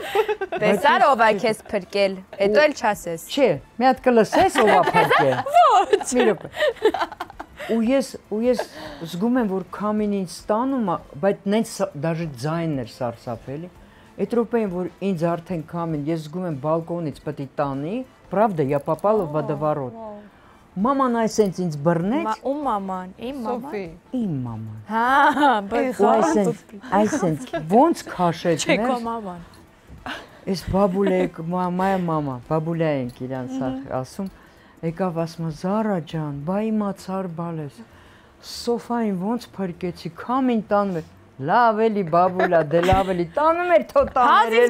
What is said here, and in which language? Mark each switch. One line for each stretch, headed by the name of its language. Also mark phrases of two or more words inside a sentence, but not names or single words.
Armenian: Տեսար ով է քեզ փրկել, հետո էլ չասես։ Չէ, մի հատ կլսես ով է փրկել։ Ոչ։ Մի րոպե։ Ու ես զգում եմ, որ քամին ինձ տանում է, բայց նենց դաժե ձայնն էր սարսափելի։ Այդ րոպեին, որ ինձ արդեն քամին, ես զգում եմ բալկոնից պետք է տանի,
Russian: правда, я попала в водоворот։
Armenian: Մաման այսենց ինձ բռնեց։ Ում մաման, իմ մաման։ Սոֆի։ Իմ մաման։ Հա, բայց այսենց ոնց քաշեց չէ քո մեզ։ մաման։ Այս բաբուլեկ,
Russian: моя мама,
Armenian: բաբուլյա ենք իրանց ասում, եկավ ասում Զարա ջան, բայ իմացար բալես։ Սոֆային ոնց փրկեցի, քամին տանում էր։ Լավ էլի բաբուլա, դե լավ էլի, տանում էր թո տաներ էլի,